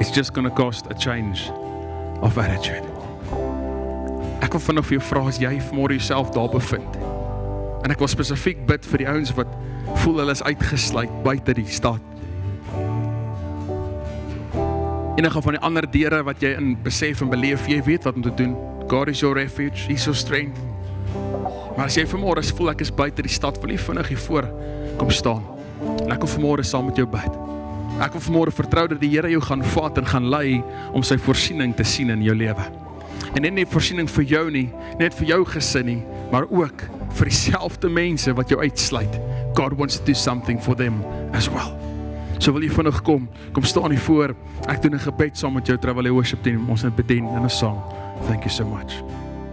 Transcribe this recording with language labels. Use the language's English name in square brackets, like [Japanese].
[English] It's just gonna cost a change of attitude. [Afrikaans] Ek wil vanaf jou vra as jy vanmôre jouself daar bevind. En ek wil spesifiek bid vir die ouens wat voel hulle is uitgesluit buite die stad. Enige van die ander deure wat jy in besef en beleef, jy weet wat om te doen. [English] God is your refuge, He's your strength. [Afrikaans] Maar as jy vanmôre voel ek is buite die stad, wil jy vinnig hier voor kom staan. En ek wil vanmôre saam met jou bid. Ek wil vanmôre vertrou dat die Here jou gaan vat en gaan lei om sy voorsiening te sien in jou lewe. En net nie voorsiening vir jou nie, net vir jou gesin nie, maar ook vir dieselfde mense wat jou uitsluit. [English] God wants to do something for them as well. [Afrikaans] So wil jy vinnig kom staan hier voor. Ek doen 'n gebed saam met jou terwyl die worship team ons net bedien in 'n song. [English] Thank you so much.